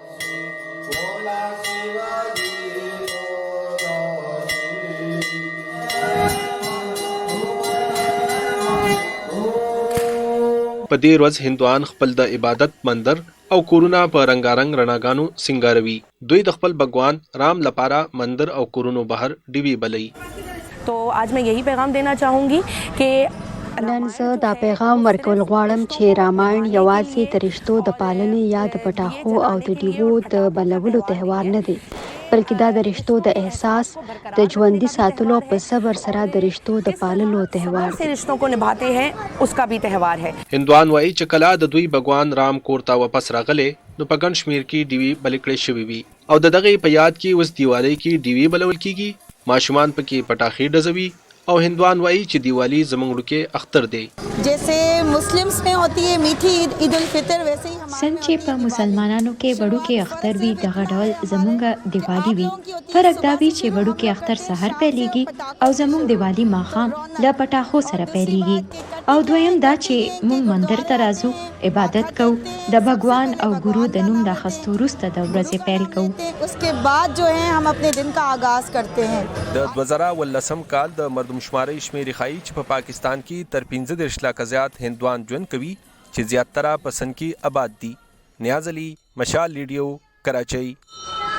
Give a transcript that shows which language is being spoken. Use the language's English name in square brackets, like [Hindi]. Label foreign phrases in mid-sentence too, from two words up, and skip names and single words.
[Pashto] په دې ورځ هندوان خپل د عبادت مندر او کورونه په رنگارنګ رڼاګانو سنگاروي. دوی د خپل بګوان رام لپاره مندر او کورونو بهر ډیوې بلوي. [Urdu] تو آج میں یہی پیغام دینا چاہوں گی کہ [Pashto] نن زه دا پیغام ورکول غواړم چې راماین یوازې د رشتو د پالنې یا د پټاخو او د ډیوو د بلولو تهوار نه دی، بلکې دا د رشتو د احساس د ژوندي ساتلو په صبر سره د رشتو د پاللو تهوار دی. [Urdu] رشتوں کو نبھاتے ہیں اس کا بھی تہوار है. [Pashto] هندوان وایي چې کله د دوی بګوان رام کور ته واپس راغلی نو په ګڼ شمېر کې ډیوې بلې کړې شوې وي او د دغې په یاد کې اوس دیوالۍ کې ډیوې بلول کیږي. ماشومان پکې پټاخې ډزوي او هندوان وایي چې دیوالی زموږ وړوکی اختر دی. [Urdu] جیسے مسلمز میں ہوتی ہے میٹھی عید الفطر، ویسے ہی [Pashto] څنګه چې په مسلمانانو کې وړوکی اختر وي دغه ډول زموږ دیوالی وي. فرق دا وي چې وړوکی اختر سحر پیلیږي او زموږ دیوالی ماښام له پټاخو سره پیلیږي. او دویم دا چې موږ مندر ته راځو، عبادت کوو، د بګوان او ګورو د نوم د اخیستو وروسته د ورځې پیل کوو. [Urdu] اس کے بعد جو ہے ہم اپنے دن کا آغاز کرتے ہیں. [Pashto] د 2019 کال د مردمشمارۍ شمیرې ښایي چې په پاکستان کې تر 15 لکه زیات هندوان ژوند کوي چې زیاتره په سن کې آباد دي. نیاز علي، مشال ریډیو، کراچۍ.